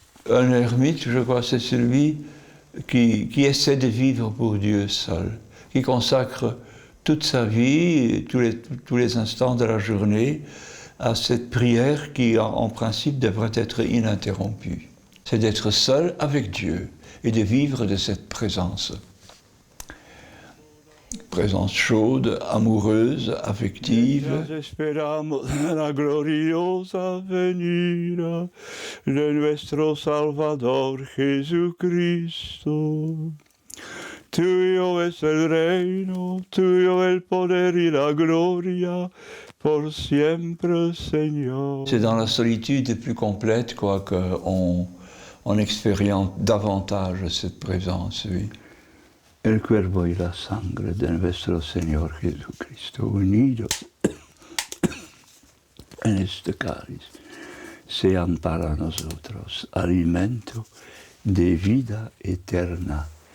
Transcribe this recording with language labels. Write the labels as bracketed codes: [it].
[fr] Un ermite, je crois, c'est celui qui essaie de vivre pour Dieu seul, qui consacre toute sa vie, tous les instants de la journée, à cette prière qui, en principe, devrait être ininterrompue. C'est d'être seul avec Dieu et de vivre de cette présence. Présence chaude, amoureuse, affective. [es] Esperamos la gloriosa venida de nuestro Salvador Jesucristo. Tuyo es el reino, tuyo el poder y la gloria, por siempre, Señor. [fr] C'est dans la solitude plus complète qu'on expérimente davantage cette présence, oui. [es] El cuerpo y la sangre de nuestro Señor Jesucristo unidos en este cáliz sean para nosotros alimento de vida eterna.